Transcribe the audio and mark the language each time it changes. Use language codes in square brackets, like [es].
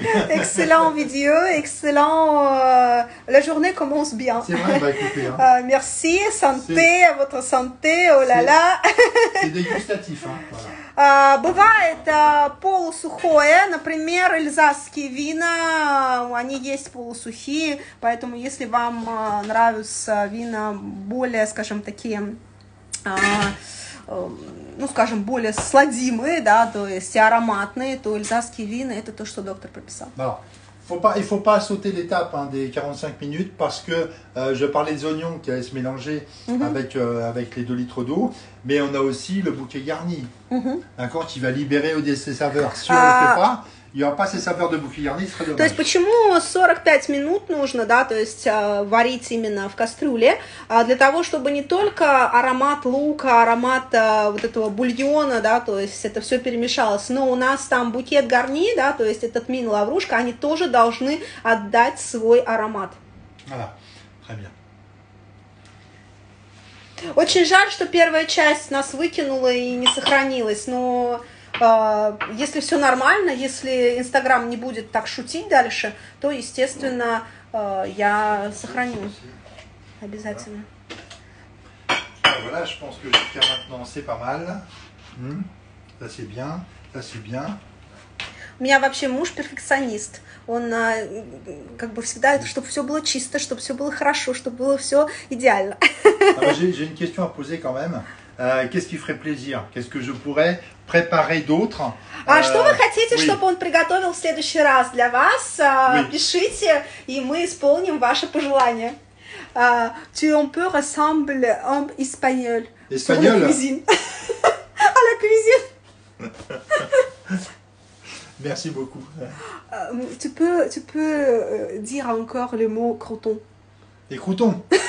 [fr] Excellent vidéo, excellent. La journée commence bien. C'est vrai, bah écoutez. Merci, santé, à votre santé, oh là là. C'est dégustatif, hein. Voilà. [ru] Бывает полусухое, например, эльзасские вина, они есть полусухие, поэтому если вам нравятся вина более, скажем, такие, ну, скажем, более сладимые, да, то есть ароматные, то эльзасские вина это то, что доктор прописал. [fr] Il faut pas sauter l'étape des 45 minutes parce que je parlais des oignons qui allaient se mélanger avec les 2 litres d'eau, mais on a aussi le bouquet garni, d'accord, qui va libérer ses saveurs. Si on ne le fait pas, il n'y aura pas ces saveurs de bouquet garni, ce serait dommage. [ru] То есть почему 45 минут нужно, да, то есть варить именно в кастрюле, для того, чтобы не только аромат лука, аромат вот этого бульона, да, то есть это все перемешалось, но у нас там букет гарни, да, то есть этот мин, лаврушка, они тоже должны отдать свой аромат. [fr] Voilà, très bien. [ru] Очень жаль, что первая часть нас выкинула и не сохранилась, но если все нормально, если Инстаграм не будет так шутить дальше, то, естественно, я сохраню обязательно. [fr] Voilà, je pense que jusqu'à maintenant c'est pas mal. Ça c'est bien, ça c'est bien. [ru] У меня вообще муж перфекционист. Он как бы всегда, чтобы все было чисто, чтобы все было хорошо, чтобы было все идеально. [fr] J'ai une question à poser quand même. Qu'est-ce qui ferait plaisir? Qu'est-ce que je pourrais préparer d'autre? [ru] Что вы хотите, чтобы он приготовил в следующий раз для вас? Пишите, и мы исполним ваши пожелания. [fr] Tu on peut ressembler un espagnol. Espagnol. Sur la cuisine. À la cuisine. Merci beaucoup. Tu peux dire encore le mot croton. Les croutons.